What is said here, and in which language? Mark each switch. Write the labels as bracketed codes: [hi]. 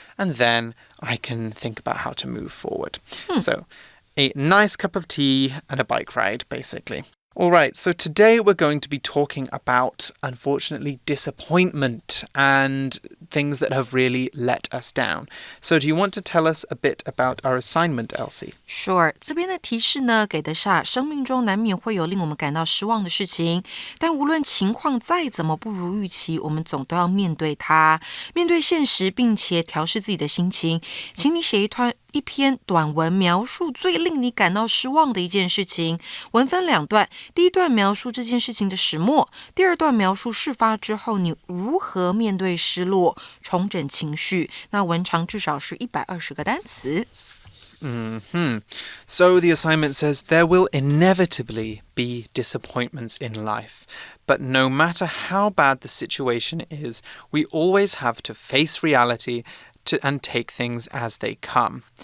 [en] And then I can think about how to move forward. So a nice cup of tea and a bike ride, basically. All right, so today we're going to be talking about, unfortunately, disappointment and things that have really let us down. So do you want to tell us a bit about our assignment, Elsie? Sure. [zh] 这边的提示呢，给的是生命中难免会有令我们感到失望的事情，但无论情况再怎么不如预期，我们总都要面对它，面对现实，并且调试自己的心情。请你写一篇短文描述最令你感到失望的一件事情，文分两段，第一段描述这件事情的始末，第二段描述事发之后你如何面对失落，重整情绪。那文长至少是120个单词。 [en] So the assignment says there will inevitably be disappointments in life. But no matter how bad the situation is, we always have to face reality and take things as they come.